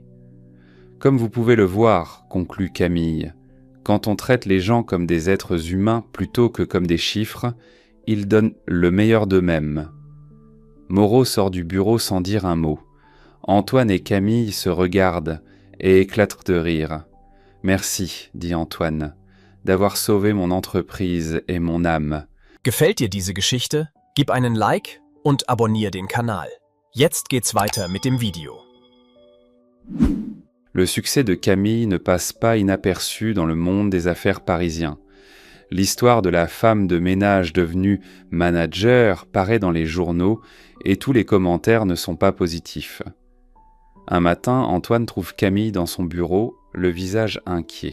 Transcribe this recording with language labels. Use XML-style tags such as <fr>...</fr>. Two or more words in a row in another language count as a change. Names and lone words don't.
<fr>Comme vous pouvez le voir, conclut Camille, quand on traite les gens comme des êtres humains plutôt que comme des chiffres, ils donnent le meilleur d'eux-mêmes. Moreau sort du bureau sans dire un mot. Antoine et Camille se regardent et éclatent de rire. « Merci, dit Antoine, d'avoir sauvé mon entreprise et mon âme. »</fr> <de>Gefällt dir diese Geschichte? Gib einen Like und abonniere den Kanal. Jetzt geht's weiter mit dem Video.</de> <fr>Le succès de Camille ne passe pas inaperçu dans le monde des affaires parisien. L'histoire de la femme de ménage devenue manager paraît dans les journaux et tous les commentaires ne sont pas positifs. Un matin, Antoine trouve Camille dans son bureau, le visage inquiet.</fr>